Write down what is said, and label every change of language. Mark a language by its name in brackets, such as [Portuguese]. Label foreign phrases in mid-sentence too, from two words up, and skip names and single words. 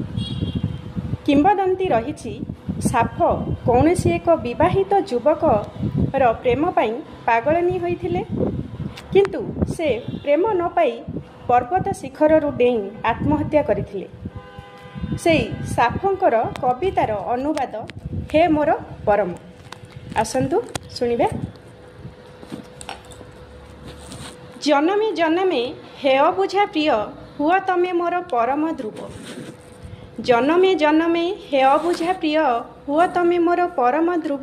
[Odia] କିମ୍ବଦନ୍ତୀ ରହିଛି ସାଫ କୌଣସି ଏକ ବିବାହିତ ଯୁବକ ର ପ୍ରେମ ପାଇ ପାଗଳିନୀ ହୋଇଥିଲେ, କିନ୍ତୁ ସେ ପ୍ରେମ ନ ପାଇ ପର୍ବତ ଶିଖର ରୁ ଡେଇଁ ଆତ୍ମହତ୍ୟା କରିଥିଲେ। ସେହି ସାଫଙ୍କର କବିତାର ଅନୁବାଦ ହେ ମୋର ପରମ। ଆସନ୍ତୁ ଶୁଣିବେ। ଜନମେ ଜନମେ ହେ ଅବୁଝା ପ୍ରିୟ ହୁଅ ତମେ ମୋର ପରମ ଧ୍ରୁବ। ଜନମେ ଜନମେ ହେ ଅବୁଝା ପ୍ରିୟ ହୁଅ ତମେ ମୋର ପରମ ଧ୍ରୁବ।